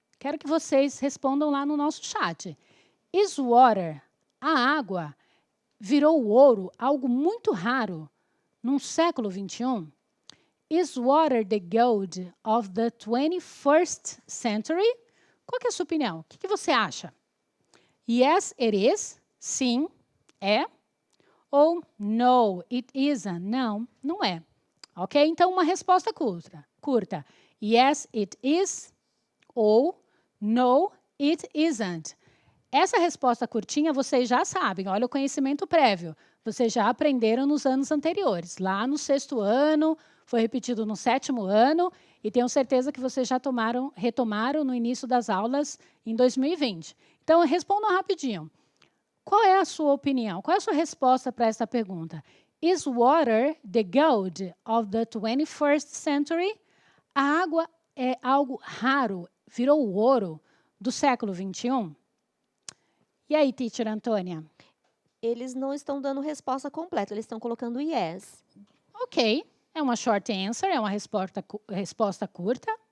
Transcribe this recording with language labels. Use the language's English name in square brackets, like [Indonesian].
[Portuguese] Quero que vocês respondam lá no nosso chat. [English] Is water, [Portuguese] a água, virou o ouro algo muito raro no século 21? [English] Is water the gold of the 21st century? [Portuguese] Qual que é a sua opinião? O que você acha? [English] Yes, it is. [Portuguese] Sim, é. Ou [English] no, it isn't. [Portuguese] Não, não é. Ok? Então, uma resposta curta. [English] Yes, it is. [Portuguese] Ou [English] no, it isn't. [Portuguese] Essa resposta curtinha vocês já sabem. Olha o conhecimento prévio. Vocês já aprenderam nos anos anteriores. Lá no 6º ano, foi repetido no 7º ano, e tenho certeza que vocês já retomaram no início das aulas em 2020. Então, respondam rapidinho. Qual é a sua opinião? Qual é a sua resposta para essa pergunta? [English] Is water the gold of the 21st century? [Portuguese] A água é algo raro, virou o ouro do século 21? E aí, teacher Antônia? Eles não estão dando resposta completa, eles estão colocando yes. Ok, é uma [English] short answer, [Portuguese] é uma resposta curta.